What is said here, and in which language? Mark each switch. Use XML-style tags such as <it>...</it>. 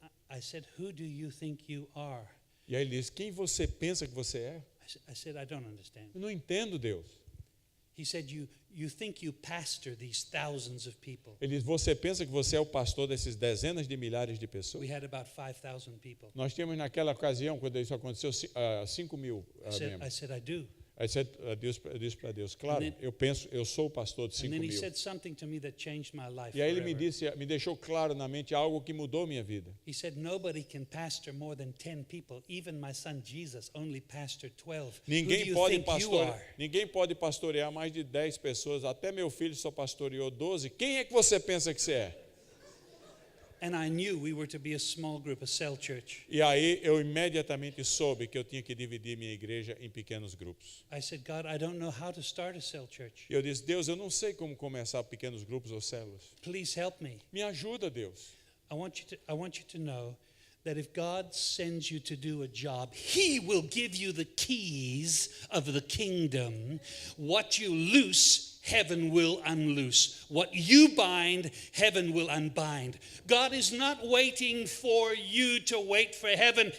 <en>I said, who do you think you are?</en> <pt>E aí ele disse, quem você pensa que você é?</pt> <en>I said, I don't understand.</en> <pt>Eu não entendo, Deus.</pt> <en>He said, you think you pastor these thousands of people.</en> <pt>Ele disse, você pensa que você é o pastor desses dezenas de milhares de pessoas?</pt> <en>We had about 5,000 people.</en> <pt>Nós tínhamos naquela ocasião, quando isso aconteceu, 5 mil membros.</pt> <en>I said, I do.</en> <pt>Aí eu disse para Deus, claro,</pt> <en>And then-</en> <pt>eu sou o pastor de</pt> <en>And</en> <pt>5</pt> <en>then he</en> <pt>mil.</pt> <en>said something to me that changed my life</en> <pt>E aí ele</pt> <en>forever.</en> <pt>me deixou claro na mente algo que mudou minha vida.</pt> <en>He said, nobody can pastor more than 10 people. Even my son Jesus only pastored 12. Who do you think you are?</en> <pt>Ninguém pode pastorear mais de 10 pessoas. Até meu filho só pastoreou 12. Quem é que você pensa que você é?</pt> <en>And I knew we were to be a small group, a cell church.</en> <pt>E aí eu imediatamente soube que eu tinha que dividir minha igreja em pequenos grupos.</pt> <en>I said, God, I don't know how to start a cell church.</en> <pt>E eu disse, Deus, eu não sei como começar pequenos grupos ou células.</pt> <en>Please help me.</en> <pt>Me ajuda, Deus.</pt> <en>I want you to know that if God sends you to do a job, He will give you the keys of the kingdom. What you loose, heaven will unloose. What you bind, heaven will unbind. God is not waiting for you to wait for heaven.</en>